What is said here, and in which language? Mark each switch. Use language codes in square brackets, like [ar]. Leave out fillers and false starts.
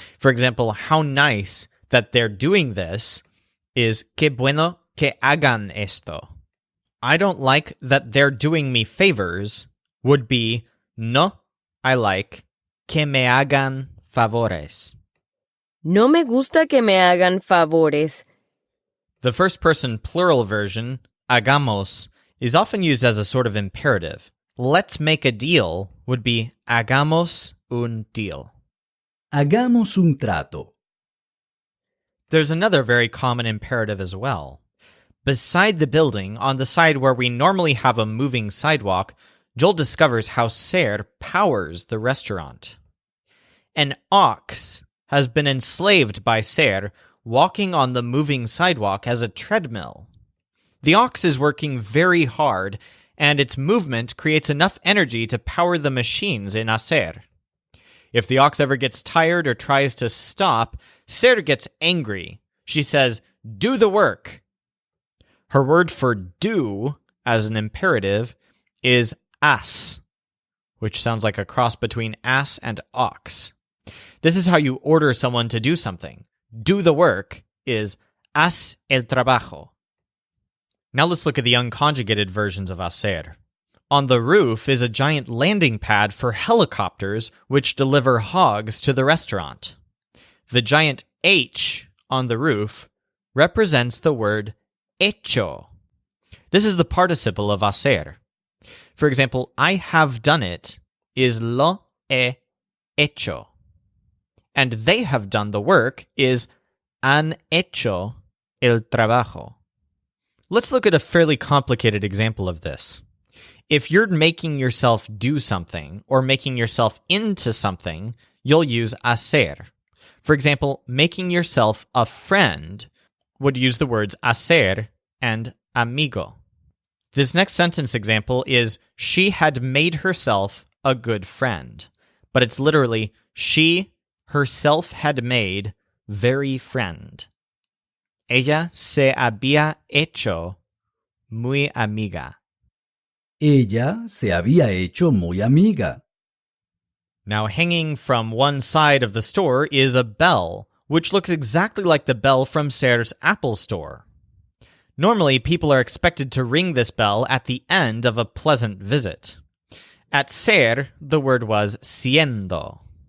[en] For example, how nice that they're doing this is [es] que bueno que hagan esto. [en] I don't like that they're doing me favors would be no, I like [es] que me hagan favores. No me gusta que me hagan favores. [en] The first person plural version, hagamos, is often used as a sort of imperative. Let's make a deal would be [es] hagamos un [en] deal. [es] Hagamos un trato. [en] There's another very common imperative as well. Beside the building, on the side where we normally have a moving sidewalk, Joel discovers how Hacer powers the restaurant. An ox has been enslaved by Hacer, walking on the moving sidewalk as a treadmill. The ox is working very hard, and its movement creates enough energy to power the machines in Hacer. If the ox ever gets tired or tries to stop, Hacer gets angry. She says, "Do the work." Her word for do, as an imperative, is as, which sounds like a cross between ass and ox. This is how you order someone to do something. Do the work is [es] haz el trabajo. [en] Now let's look at the unconjugated versions of hacer. On the roof is a giant landing pad for helicopters which deliver hogs to the restaurant. The giant H on the roof represents the word hecho. This is the participle of hacer. For example, I have done it is [es] lo he hecho. [en] And they have done the work is [es] han hecho el trabajo. [en] Let's look at a fairly complicated example of this. If you're making yourself do something or making yourself into something, you'll use hacer. For example, making yourself a friend would use the words hacer and amigo. This next sentence example is she had made herself a good friend, but it's literally she herself had made very friend. [es] Ella se había hecho muy amiga. Ella se había hecho muy amiga. [en] Now, hanging from one side of the store is a bell, which looks exactly like the bell from Hacer's Apple store. Normally, people are expected to ring this bell at the end of a pleasant visit. At Hacer, the word was siendo.